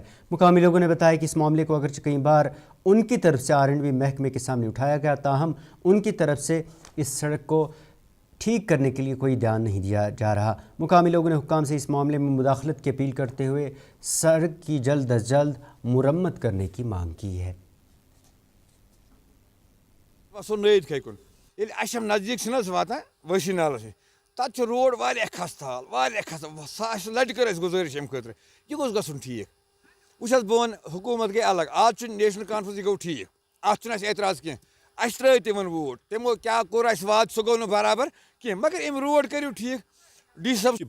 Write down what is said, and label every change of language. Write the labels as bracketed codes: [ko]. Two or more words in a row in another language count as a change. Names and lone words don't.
[ur] مقامی لوگوں نے بتایا کہ اس معاملے کو اگرچہ کئی بار ان کی طرف سے R&B محکمے کے سامنے اٹھایا گیا، تاہم ان کی طرف سے اس سڑک کو ٹھیک کرنے کے لیے کوئی دھیان نہیں دیا جا رہا. مقامی لوگوں نے حکام سے اس معاملے میں مداخلت کی اپیل کرتے ہوئے سڑک کی جلد از جلد مرمت کرنے کی مانگ کی ہے. [ks] नज़दीक वाता वशी नाल تت روڈ واریاہ خستہال واریاہ خستہال سہ لٹہِ کٔر اَسہِ گُزٲرِش اَمہِ خٲطرٕ یہِ گوٚژھ گژھُن ٹھیٖک وٕچھ حظ بہٕ وَنہٕ حکوٗمت گٔے الگ آز چھُ نیشنل کانفرنس یہِ گوٚو ٹھیٖک اَتھ چھُنہٕ اَسہِ اعتراض کینٛہہ اَسہِ ترٛٲے تِمن ووٹ تِمو کیٛاہ کوٚر اَسہِ وعدٕ سُہ گوٚو نہٕ برابر کینٛہہ مگر أمۍ روڈ کٔرِو ٹھیٖک ڈی سی صٲب